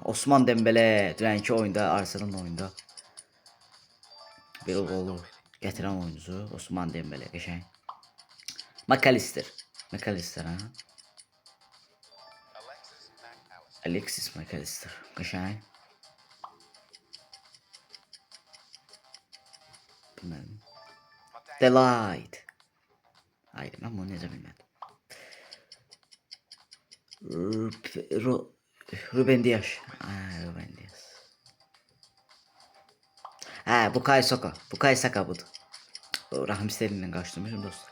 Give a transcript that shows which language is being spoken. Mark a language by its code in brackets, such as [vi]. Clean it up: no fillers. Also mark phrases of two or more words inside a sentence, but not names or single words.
[az] Osman Dembele dünənki oyunda, Arsenal oyunda bir qolu gətirən oyuncu Osman Dembele qəşəng. McAllister ha. Alexis McAllister qəşəng. Bilmədim. Delight. [tr] Hayır, ben bunu [az] necə bilmədim. Ruben Dias. Bukayo Saka budur. [tr] Rahim Sterling'den karşılamışım dostlar.